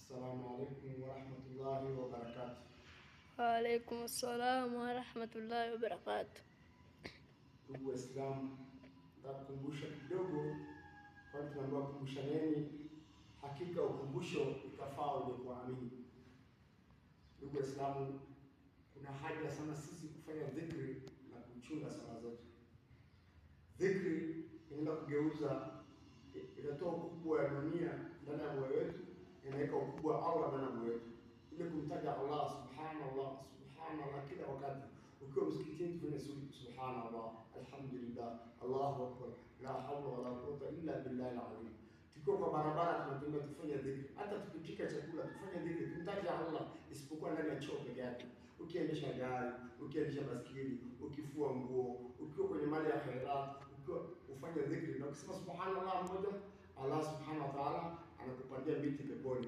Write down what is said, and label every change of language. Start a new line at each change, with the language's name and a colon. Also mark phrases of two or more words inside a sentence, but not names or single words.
Arabic: السلام عليكم ورحمة الله وبركاته. وعليكم السلام ورحمة الله وبركاته.
Swahili: Ndugu Waislamu, nitakukumbusha kidogo, kwani tunaambiwa kumbushaneni, hakika ukumbusho itafaa uje kuamini. Ndugu Waislamu, kuna haja sana sisi kufanya dhikri na kuchunga sala zetu. Dhikri inaenda kugeuza, inatoa ukubwa wa dunia ndani ya moyo wetu, inaweka ukubwa wa Allah ndani ya moyo wetu, ili kumtaja Allah
Arabic: سبحان الله سبحان الله
Swahili: kila wakati. Ukiwa msikitini tufanye
Arabic: سبحان الله، الحمد لله، الله أكبر، لا حول ولا قوة إلا بالله العظيم.
Swahili: Tukiwa kwa barabara tunatembea tufanye dhikri, hata tukipika chakula tufanye dhikri, tumtaje Allah, isipokuwa ndani ya choo peke yake. Ukiendesha gari, ukiendesha baskeli, ukifua nguo, ukiwa kwenye mali ya khairat, ukiwa ufanye dhikri, na ukisema subhanallah moja, Allah
Arabic: سبحانه وتعالى
Swahili: anakupandia miti peponi.